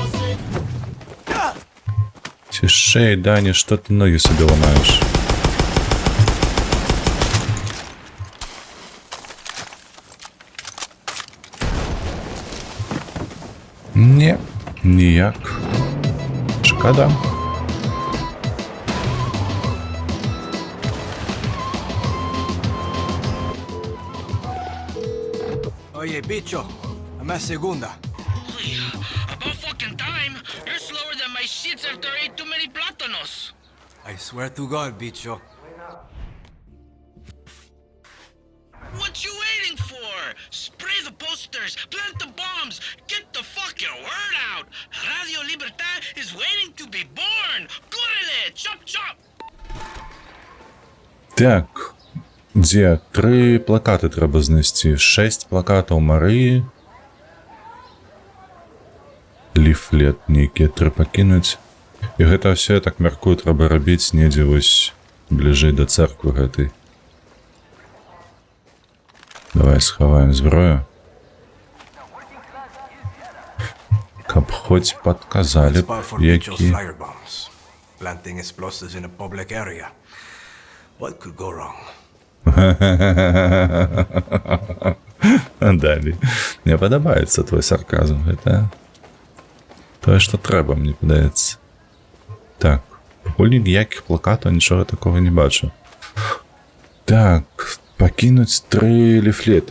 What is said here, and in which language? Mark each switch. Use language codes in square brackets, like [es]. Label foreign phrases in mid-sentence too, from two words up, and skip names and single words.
[uk] Тишей, Даня, що ти ноги собі ламаєш? Ні, ніяк. Шкода. [es] Oye, bicho, dame segunda. [en] About fucking time. You're slower than my shits after I ate too many plátanos. I swear to God, bicho. What you waiting for? Spray the posters, plant the bombs, get the fucking word out. Radio Libertad is waiting to be born. [es] Córrele, [en] chop chop. [uk] Так. Де? 3 плакати треба знести. 6 плакатів Марії. [be] Ліфлет нейкі 3 пакінуць. І гэта все, я так мяркую, трэба рабіць недзе вось бліжэй да церквы гэтай. Давай схаваем зброю. Каб хоць падказалі б, які... [en] Planting explosives in a public area. What could go wrong? [uk] Далі. [be] Мне падабаецца твой сарказм. Гэта тое, што трэба, мне падаецца. Так. Пакуль ніякіх плакатаў, нічога такога не бачу. Так. Пакінуць 3 ліфлеты.